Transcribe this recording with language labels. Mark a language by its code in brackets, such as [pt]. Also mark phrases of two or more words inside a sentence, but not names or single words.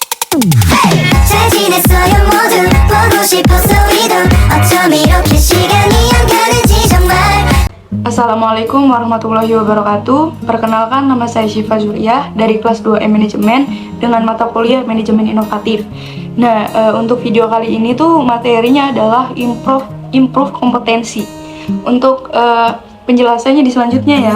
[ko] 잘 지냈어요 모두 보고 싶어서 우리도 어쩜 이렇게 시간이 안 가는지 정말. [ar] السلام عليكم ورحمة الله وبركاته. [id] Perkenalkan, nama saya Syifa Zuriyah dari kelas 2 Manajemen dengan mata kuliah Manajemen Inovatif. Nah, untuk video kali ini tuh materinya adalah improve kompetensi. Untuk penjelasannya di selanjutnya ya.